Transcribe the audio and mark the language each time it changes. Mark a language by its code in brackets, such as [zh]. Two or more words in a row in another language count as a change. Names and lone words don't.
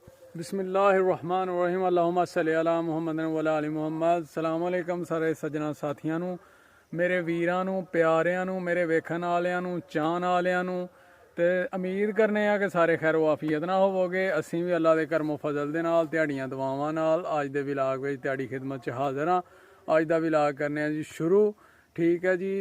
[ar] بسم الله الرحمن الرحيم اللهم صل على محمد وعلى آل محمد. سلام عليكم [pa] ਸਾਰੇ ਸੱਜਣਾ ਸਾਥੀਆਂ ਨੂੰ, ਮੇਰੇ ਵੀਰਾਂ ਨੂੰ, ਪਿਆਰਿਆਂ ਨੂੰ, ਮੇਰੇ ਵੇਖਣ ਵਾਲਿਆਂ ਨੂੰ, ਚਾਹਣ ਵਾਲਿਆਂ ਨੂੰ। ਤੇ ਉਮੀਦ ਕਰਨੇ ਆ ਕਿ ਸਾਰੇ ਖੈਰ ਵਾਫੀਅਤ ਨਾਲ ਹੋਵੋਗੇ। ਅਸੀਂ ਵੀ ਅੱਲਾ ਦੇ ਕਰਮੋ ਫਜ਼ਲ ਦੇ ਨਾਲ ਤੁਹਾਡੀਆਂ ਦੁਆਵਾਂ ਨਾਲ ਅੱਜ ਦੇ ਵਿਲਾਗ ਵਿੱਚ ਤੁਹਾਡੀ ਖਿਦਮਤ 'ਚ ਹਾਜ਼ਰ ਹਾਂ। ਅੱਜ ਦਾ ਵਿਲਾਗ ਕਰਨੇ ਆ ਜੀ ਸ਼ੁਰੂ, ਠੀਕ ਹੈ ਜੀ।